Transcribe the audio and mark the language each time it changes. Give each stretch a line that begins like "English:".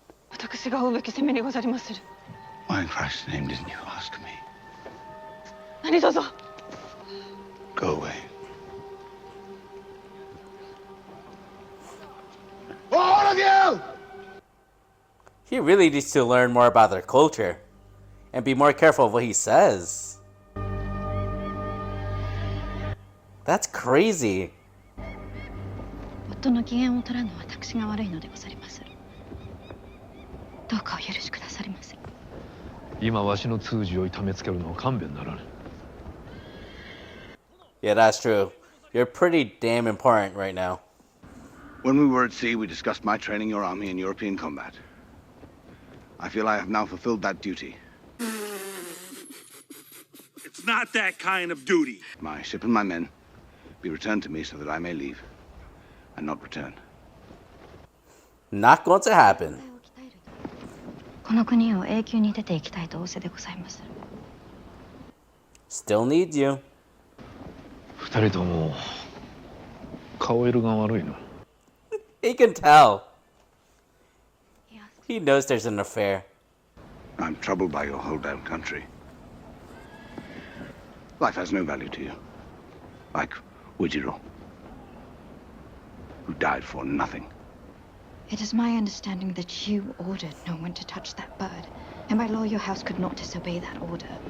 Japanese: 私が負うべき責めにござりまする。
English: Why in Christ's name didn't you ask me?
Japanese: 何卒。
English: Go away. All of you! He really needs to learn more about their culture. And be more careful of what he says. That's crazy.
Japanese: 夫の機嫌を取らぬ私が悪いのでござりまする。どうかお許しくださりませ。今わしの通詞を痛めつけるのは勘弁ならぬ。
English: Yeah, that's true. You're pretty damn important right now. When we were at sea, we discussed my training your army in European combat. I feel I have now fulfilled that duty. It's not that kind of duty. My ship and my men be returned to me so that I may leave and not return. Not going to happen.
Japanese: この国を永久に出ていきたいと仰せでございまする。
English: Still needs you.
Japanese: 二人とも顔色が悪いの。
English: He can tell. He knows there's an affair. I'm troubled by your hold down country. Life has no value to you. Like Ujiro, who died for nothing. It is my understanding that you ordered no one to touch that bird, and by law your house could not disobey that order.